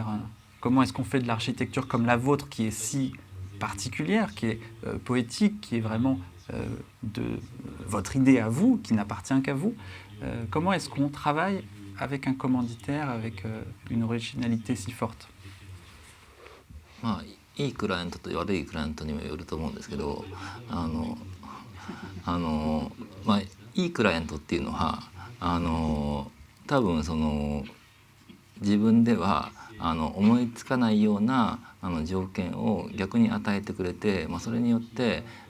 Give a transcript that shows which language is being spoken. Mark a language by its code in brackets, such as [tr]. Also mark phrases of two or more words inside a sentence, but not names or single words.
[fr] Comment est-ce qu'on fait de l'architecture comme la vôtre, qui est si particulière, qui est poétique, qui est vraiment de votre idée à vous, qui n'appartient qu'à vous? Comment est-ce qu'on travaille avec un commanditaire, avec une originalité si forte? [ja] いいクライアントと悪いクライアントにもよると思うんですけど、いいクライアントっていうのは多分自分では思いつかないような条件を逆に与えてくれて、それによって